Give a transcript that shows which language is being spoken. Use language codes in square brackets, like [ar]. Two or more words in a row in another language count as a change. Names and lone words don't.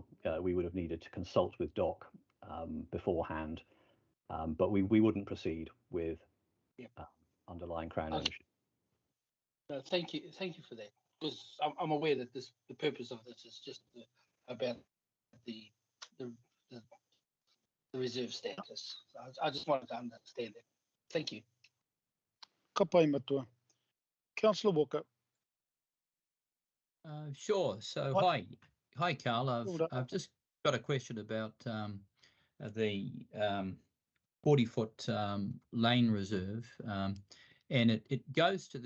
[en] We would have needed to consult with DOC beforehand, but we wouldn't proceed with underlying Crown ownership. No, thank you for that. Because I'm aware that the purpose of this is just about the reserve status. So I just wanted to understand that. Thank you. [mi] Ka pai matua. [en] Councillor Walker. Sure. So hi, Carl. I've just got a question about the 40-foot lane reserve, and it goes to